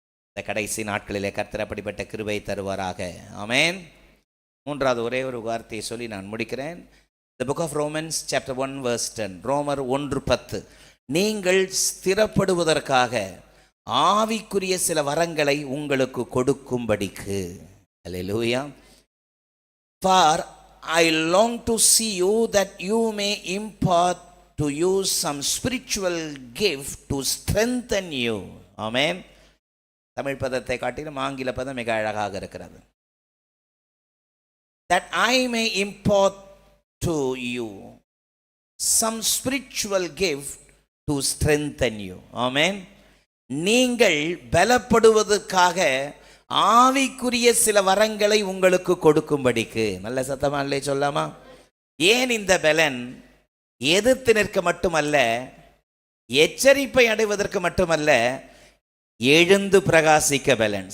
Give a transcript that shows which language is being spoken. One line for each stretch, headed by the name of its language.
Tamil: இந்த கடைசி நாட்களிலே கர்த்தர் அப்படிப்பட்ட கிருபை தருவாராக. ஆமென். 3வது ஒரே ஒரு வார்த்தையை சொல்லி நான் முடிக்கிறேன்.
English: The book of Romans chapter 1 verse 10.
Tamil: ரோமர் 1:10. நீங்கள் ஸ்திரப்படுவதற்காக ஆவிக்குரிய சில வரங்களை உங்களுக்கு கொடுக்கும்படிக்கு. அல்லேலூயா.
English: For I long to see you that you may impart to you some spiritual gift to strengthen you.
Tamil: ஆமென். தமிழ் பதத்தை காட்டிலும் ஆங்கில பதம் மிக அழகாக இருக்கிறது.
English: That I may impart to you some spiritual gift to strengthen you.
Tamil: ஆமென். நீங்கள் பலப்படுவதற்காக ஆவிக்குரிய சில வரங்களை உங்களுக்கு கொடுக்கும்படிக்கு. நல்ல சத்தமா இல்லை சொல்லாமா? ஏன் இந்த பலன்? எதிர்த்து நிற்க மட்டுமல்ல, எச்சரிப்பை அடைவதற்கு மட்டுமல்ல, எழுந்து பிரகாசிக்க பலன்.